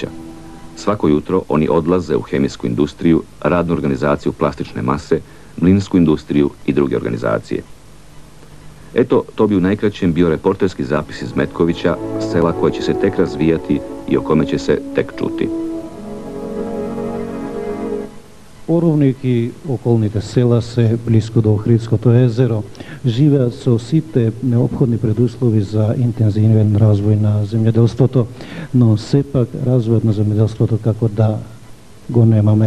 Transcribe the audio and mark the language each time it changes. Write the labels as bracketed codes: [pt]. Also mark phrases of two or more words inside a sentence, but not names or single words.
[sr] Svako jutro oni odlaze u hemijsku industriju, radnu organizaciju plastične mase, mlinsku industriju i druge organizacije. Eto, to bi u najkraćem bio reporterski zapis iz Metkovića, sela koje će se tek razvijati i o kome će se tek čuti. [mk] Оровник и околните села се близко до Охридското езеро, живеат со сите неопходни предуслови за интензивен развој на земјоделството, но сепак развојот на земјоделството како да го немаме.